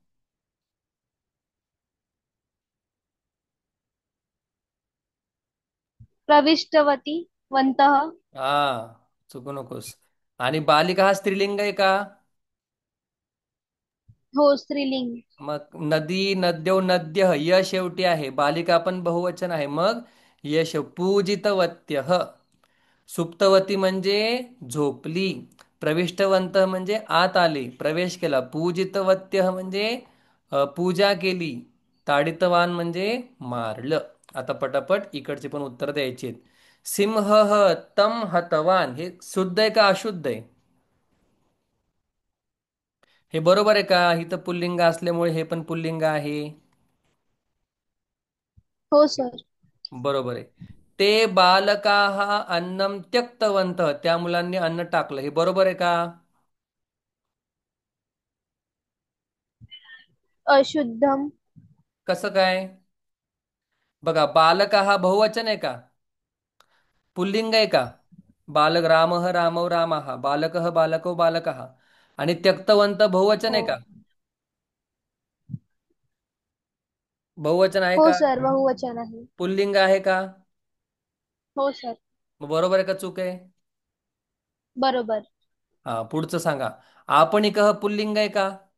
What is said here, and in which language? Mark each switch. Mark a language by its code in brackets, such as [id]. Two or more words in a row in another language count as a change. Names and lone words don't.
[sa] प्रविष्टवती वंतः. [mr] हा चुकू नकोस. आणि बालिका हा स्त्रीलिंग आहे का? हो स्त्रीलिंग. मग [sa] नदी नद्यो नद्य [mr] य शेवटी आहे. बालिका पण बहुवचन आहे. मग [sa] यश पूजितवत्यः. [mr] सुप्तवती म्हणजे झोपली. प्रविष्टवंत म्हणजे आत आले प्रवेश केला. पूजितवत्यः म्हणजे पूजा केली. ताडितवान म्हणजे मारलं. आता पटापट इकडचे पण उत्तर द्यायची आहेत. [sa] सिंह तम हतवान [mr] हे शुद्ध आहे का अशुद्ध आहे? हे बरोबर आहे का? इथं पुल्लिंग असल्यामुळे हे पण पुल्लिंग आहे. हो सर. बरोबर आहे. [sa] ते बालकाः अन्नम त्यक्तवंत, [mr] त्या मुलांनी अन्न टाकलं, हे बरोबर आहे का? [sa] अशुद्धम. [mr] कसं काय? बघा, बालक हा बहुवचन आहे का? पुल्लिंग आहे का? बालक, [sa] रामः रामौ रामाः, बालकः बालकौ बालकाः. [mr] आणि त्यक्तवंत बहुवचन हो. आहे का? बहुवचन आहे हो का? सर, बहुवचन आहे. पुल्लिंग आहे का? हो सर. मग बरोबर आहे का चूक आहे? बरोबर. हा, पुढचं सांगा. आपणिकः पुल्लिंग आहे का?